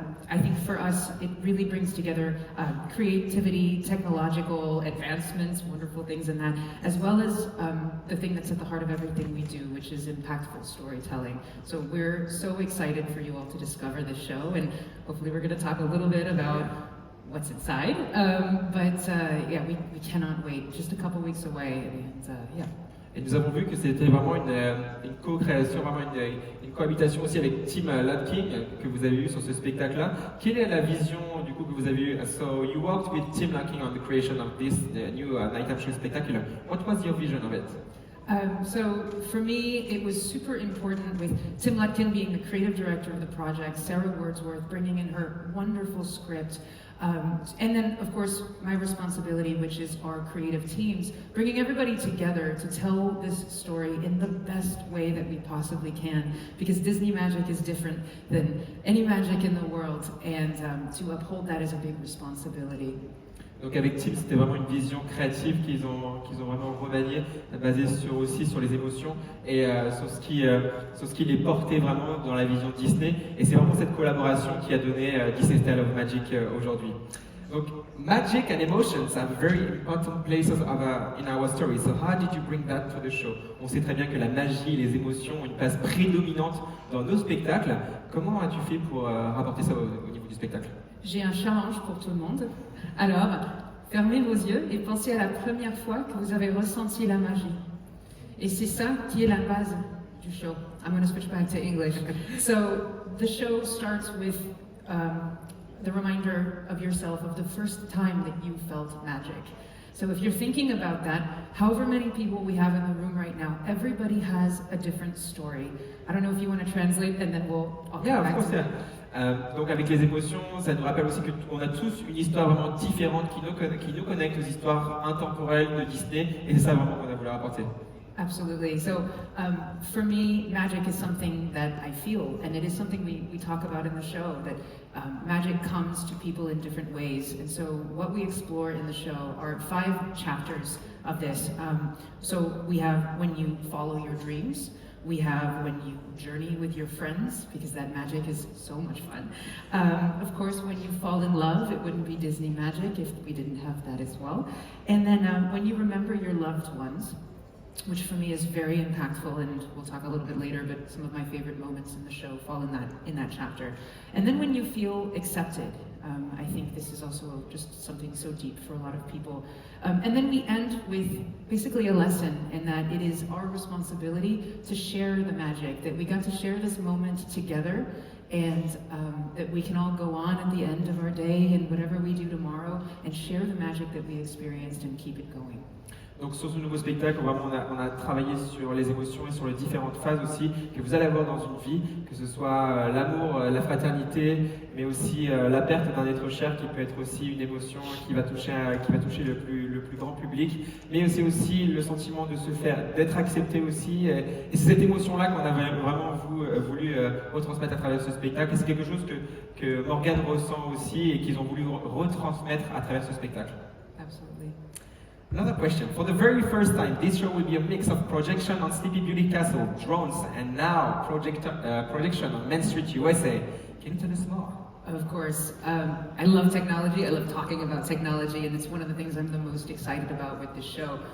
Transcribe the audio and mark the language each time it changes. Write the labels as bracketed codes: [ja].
[en] I think for us, it really brings together creativity, technological advancements, wonderful things in that, as well as the thing that's at the heart of everything we do, which is impactful storytelling. So we're so excited for you all to discover this show, and hopefully we're going to talk a little bit about what's inside. Yeah, we cannot wait. Just a couple weeks away, and yeah. [fr] Et nous avons vu que c'était vraiment une co-création, vraiment une cohabitation aussi avec Tim Latkin que vous avez eu sur ce spectacle-là. Quelle est la vision du coup que vous avez eue? [en] So you worked with Tim Latkin on the creation of this new nighttime show spectacular. What was your vision of it? So for me, it was super important with Tim Latkin being the creative director of the project, Sarah Wordsworth bringing in her wonderful script, and then of course my responsibility, which is our creative teams, bringing everybody together to tell this story in the best way that we possibly can, because Disney magic is different than any magic in the world, and to uphold that is a big responsibility. [fr] Donc avec Tim, c'était vraiment une vision créative qu'ils ont vraiment remaniée, basée aussi sur les émotions et sur ce qui les portait vraiment dans la vision Disney. Et c'est vraiment cette collaboration qui a donné Disney Tale of Magic aujourd'hui. [en] Donc magic and emotions are very important places in our story. So how did you bring that to the show? [fr] On sait très bien que la magie et les émotions ont une place prédominante dans nos spectacles. Comment as-tu fait pour rapporter ça au niveau du spectacle? J'ai un challenge pour tout le monde. Alors, fermez vos yeux et pensez à la première fois que vous avez ressenti la magie. Et c'est ça qui est la base du show. [en] I'm going to switch back to English. So, the show starts with the reminder of yourself of the first time that you felt magic. So if you're thinking about that, however many people we have in the room right now, everybody has a different story. I don't know if you want to translate and then I'll come back to that. [fr] Donc avec les émotions, ça nous rappelle aussi qu'on a tous une histoire vraiment différente qui nous connecte aux histoires intemporelles de Disney, et c'est ça vraiment qu'on a voulu rapporter. [en] Absolutely. So for me, magic is something that I feel, and it is something we talk about in the show, that magic comes to people in different ways. And so what we explore in the show are 5 chapters of this. So we have when you follow your dreams. We have when you journey with your friends, because that magic is so much fun. Of course, when you fall in love, it wouldn't be Disney magic if we didn't have that as well. And then when you remember your loved ones, which for me is very impactful, and we'll talk a little bit later, but some of my favorite moments in the show fall in that chapter. And then when you feel accepted, I think this is also just something so deep for a lot of people. And then we end with basically a lesson in that it is our responsibility to share the magic, that we got to share this moment together, and that we can all go on at the end of our day and whatever we do tomorrow and share the magic that we experienced and keep it going. [fr] Donc sur ce nouveau spectacle, vraiment, on a travaillé sur les émotions et sur les différentes phases aussi que vous allez avoir dans une vie, que ce soit l'amour, la fraternité, mais aussi la perte d'un être cher qui peut être aussi une émotion qui va toucher le plus grand public, mais c'est aussi le sentiment de se faire, d'être accepté aussi. Et c'est cette émotion-là qu'on avait vraiment voulu retransmettre à travers ce spectacle. Et c'est quelque chose que Morgane ressent aussi et qu'ils ont voulu retransmettre à travers ce spectacle. [en] Absolutely. Another question. For the very first time, this show will be a mix of projection on Sleepy Beauty Castle, drones, and now projection on Main Street, USA. Can you tell us more? Of course. I love technology. I love talking about technology, and it's one of the things I'm the most excited about with this show.